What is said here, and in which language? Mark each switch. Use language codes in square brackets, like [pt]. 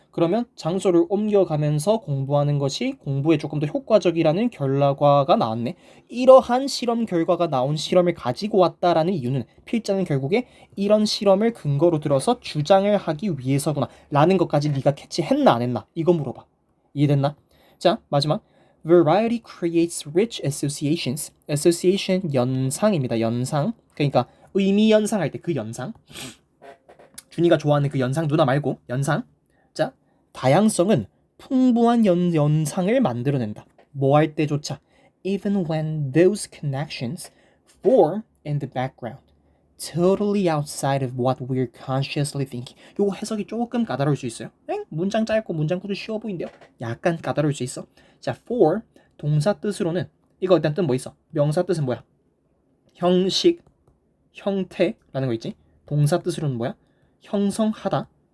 [ko] 그러면 장소를 옮겨가면서 공부하는 것이 공부에 조금 더 효과적이라는 결과가 나왔네. 이러한 실험 결과가 나온 실험을 가지고 왔다라는 이유는 필자는 결국에 이런 실험을 근거로 들어서 주장을 하기 위해서구나 라는 것까지 네가 캐치했나 안 했나 이거 물어봐. 이해됐나? 자, 마지막 [en] Variety creates rich associations. [ko] Association 연상입니다. 연상. 그러니까 의미 연상할 때 그 연상. 준이가 좋아하는 그 연상, 누나 말고 연상. 자, 다양성은 풍부한 연상을 만들어낸다. 뭐 할 때조차. [en] Even when those connections form in the background, totally outside of what we're consciously thinking. [ko] 요거 해석이 조금 까다로울 수 있어요. 문장 짧고 문장 구도 쉬워 보인대요. 약간 까다로울 수 있어. 자, for 동사 뜻으로는 이거 일단 뜻 뭐 있어? 명사 뜻은 뭐야? 형식, 형태라는 거 있지? 동사 뜻으로는 뭐야? 형성하다.